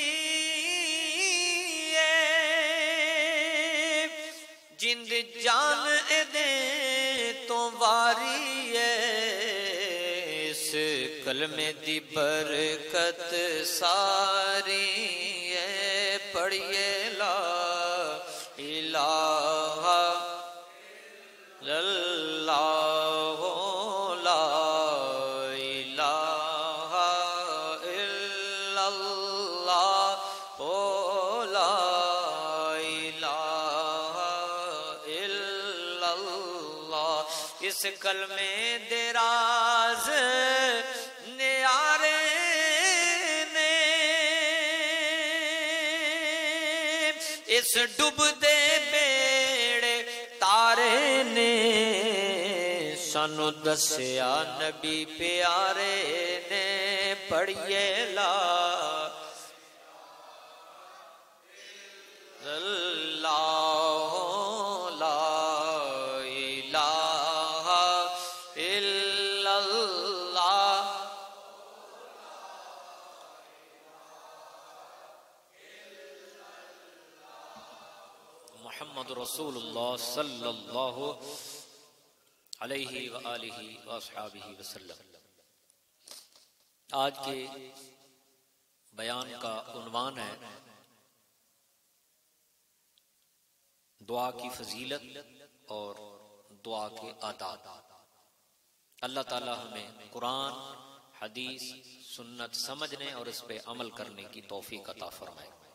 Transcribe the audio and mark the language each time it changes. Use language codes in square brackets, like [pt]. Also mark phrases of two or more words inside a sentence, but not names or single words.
[pa] ہے، جند جان دے توں واری ہے. اس کلمے دی برکت ساری ہے، پڑھیے [ar] لا إله إلا الله. [pa] اس کلمے دے راز نیارے نیں, اس ڈبدے بیڑے تارے نیں، سانوں دسیا نبی پیارے نیں. [ar] پڑھیے لا الله لا إله إلا الله. محمد رسول الله صلى الله عليه وعلى آله وأصحابه وسلم. [ur] آج کے بیان کا عنوان ہے دعا کی فضیلت اور دعا کے آداب. اللہ تعالیٰ ہمیں قرآن، حدیث، سنت سمجھنے اور اس پہ عمل کرنے کی توفیق عطا فرمائے.